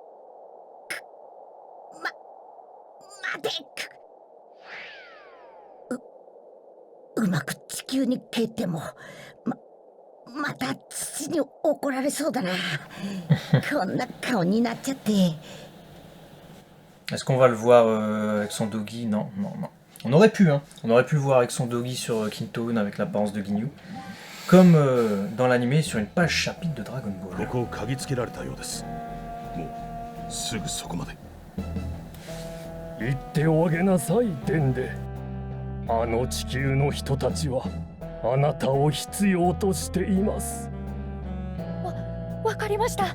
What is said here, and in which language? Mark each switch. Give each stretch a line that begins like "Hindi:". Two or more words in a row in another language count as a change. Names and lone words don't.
Japanese: 待て。うまく地球に帰ってもまた父に怒られそうだな。こんな顔になっちゃって。
French: Est-ce qu'on va le voir avec son doggy? Non. On aurait pu, hein. On aurait pu le voir avec son doggy sur Kintoon avec l'apparence de Ginyu. Comme dans l'animé sur une page chapitre de Dragon Ball.
Japanese: ここを嗅ぎつけられたようです。もうすぐそこまで。言っておあげなさい、デンデ。あの地球の人たちはあなたを必要としています。わかりました。